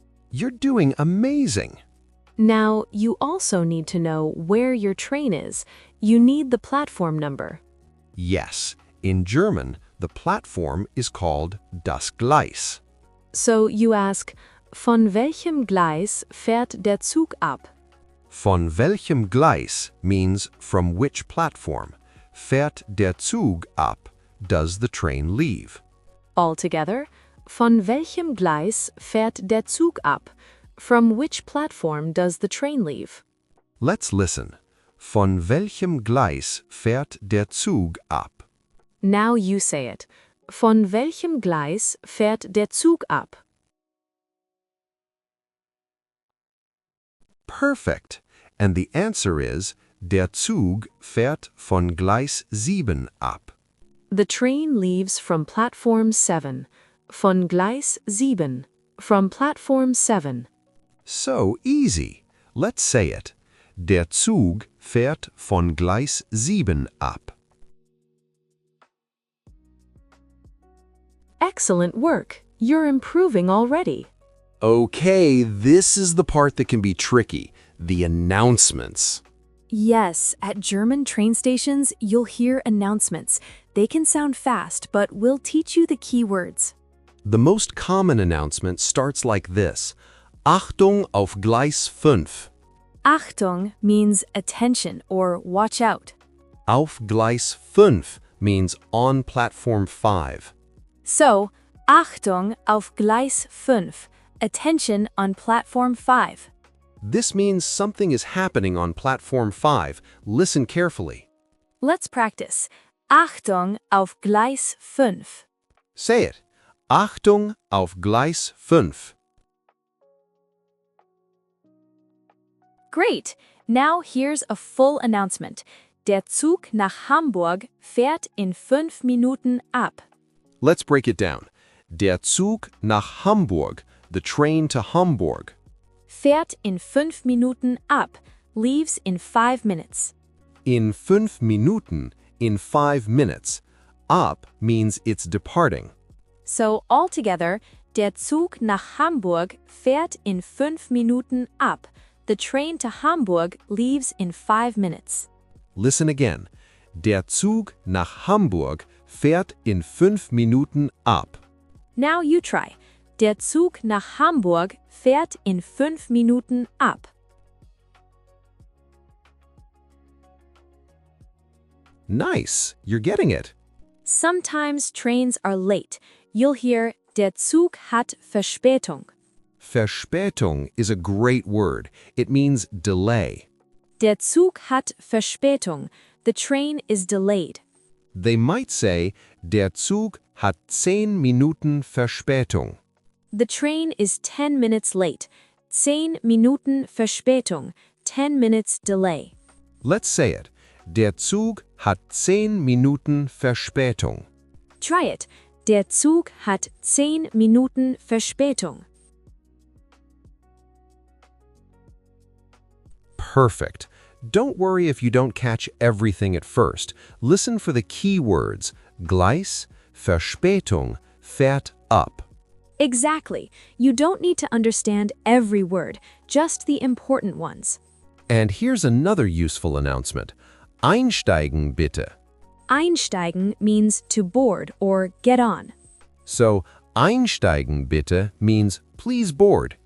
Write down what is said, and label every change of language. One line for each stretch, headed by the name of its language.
English: You're doing amazing. Now, you also need to know where your train is. You need the platform number. Yes, in German, the platform is called das Gleis.
German: So you ask, von welchem Gleis fährt der Zug ab? Von welchem Gleis
English: means from which platform.
German: Fährt der Zug ab,
English: does the train leave.
German: Altogether, von welchem Gleis fährt der Zug ab?
English: From which platform does the train leave? Let's listen.
German: Von welchem Gleis fährt der Zug ab?
English: Now you say it.
German: Von welchem Gleis fährt der Zug ab?
English: Perfect. And the answer is,
German: der Zug fährt von Gleis 7 ab.
English: The train leaves from platform 7.
German: Von Gleis 7.
English: From platform 7. So easy. Let's say it.
German: Der Zug fährt von Gleis 7 ab.
English: Excellent work. You're improving already. Okay, this is the part that can be tricky, the announcements. Yes, at German train stations, you'll hear announcements. They can sound fast, but we'll teach you the key words. The most common announcement starts like this.
German: Achtung auf Gleis 5.
English: Achtung means attention or watch out.
German: Auf Gleis 5
English: means on platform 5.
German: So, Achtung auf Gleis 5.
English: Attention on platform 5. This means something is happening on platform 5. Listen carefully. Let's practice.
German: Achtung auf Gleis 5.
English: Say it.
German: Achtung auf Gleis 5.
English: Great! Now here's a full announcement.
German: Der Zug nach Hamburg fährt in 5 Minuten ab.
English: Let's break it down.
German: Der Zug nach Hamburg,
English: the train to Hamburg.
German: Fährt in 5 Minuten ab,
English: leaves in 5 minutes.
German: In 5 Minuten,
English: in 5 minutes. Ab means it's departing. So altogether,
German: der Zug nach Hamburg fährt in 5 Minuten ab.
English: The train to Hamburg leaves in 5 minutes. Listen again.
German: Der Zug nach Hamburg fährt in 5 Minuten ab.
English: Now you try.
German: Der Zug nach Hamburg fährt in 5 Minuten ab.
English: Nice, you're getting it. Sometimes trains are late. You'll hear,
German: der Zug hat Verspätung.
English: Verspätung is a great word. It means delay.
German: Der Zug hat Verspätung.
English: The train is delayed. They might say,
German: der Zug hat 10 Minuten Verspätung.
English: The train is 10 minutes late.
German: 10 Minuten Verspätung.
English: 10 minutes delay. Let's say it.
German: Der Zug hat 10 Minuten Verspätung.
English: Try it.
German: Der Zug hat 10 Minuten Verspätung.
English: Perfect. Don't worry if you don't catch everything at first. Listen for the key words.
German: Gleis, Verspätung, fährt ab.
English: Exactly. You don't need to understand every word, just the important ones. And here's another useful announcement.
German: Einsteigen bitte.
English: Einsteigen means to board or get on. So,
German: einsteigen bitte
English: means please board.